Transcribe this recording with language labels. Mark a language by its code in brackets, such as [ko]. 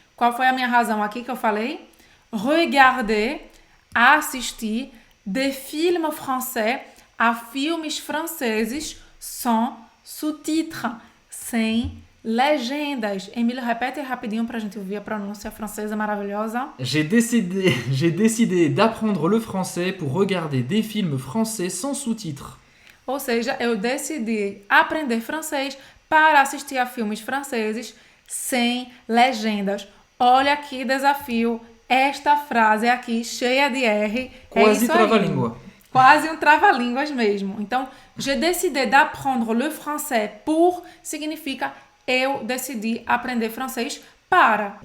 [pt] Qual foi a minha razão aqui que eu falei? Regarder, assistir [fr] des films français, [pt] a filmes franceses [fr] sans sous-titres, [pt] sem legendas. Emílio, repete rapidinho para a gente ouvir a pronúncia francesa maravilhosa. [fr] J'ai décidé d'apprendre le français pour regarder des films français sans sous-titres. [pt] Ou seja, eu decidi aprender francês para assistir a filmes franceses sem legendas. Olha que desafio. Esta frase aqui, cheia de R, Quase é isso aí. trava-língua. Quase um trava-línguas mesmo. Então, [fr] j'ai décidé d'apprendre le français pour [pt] significa eu decidi aprender francês para.